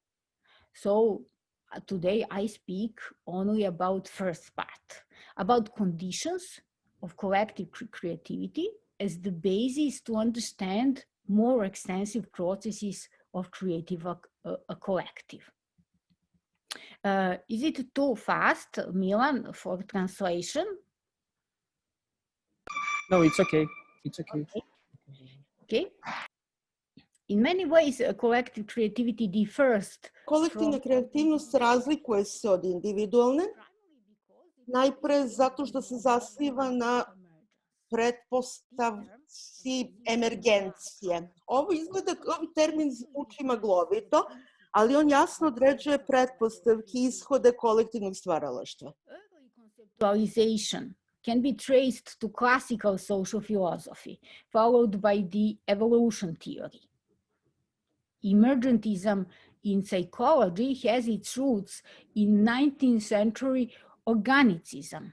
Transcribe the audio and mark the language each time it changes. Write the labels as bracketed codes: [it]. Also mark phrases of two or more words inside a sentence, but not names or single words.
[en] So today I speak only about first part, about conditions of collective creativity as the basis to understand more extensive processes of creative a collective. Is it too fast, Milan, for translation? No, it's okay. It's okay. Okay. In many ways, collective creativity differs [sr] Kolektivna kreativnost razlikuje se od individualne, najpre zato što se zasniva na pretpostavci emergencije. Ovo izgleda, ovaj termin zvuči maglovito, ali on jasno određuje pretpostavke i ishode kolektivnog stvaralaštva. [en] Conceptualization can be traced to classical social philosophy, followed by the evolution theory. Emergentism in psychology has its roots in 19th century organicism.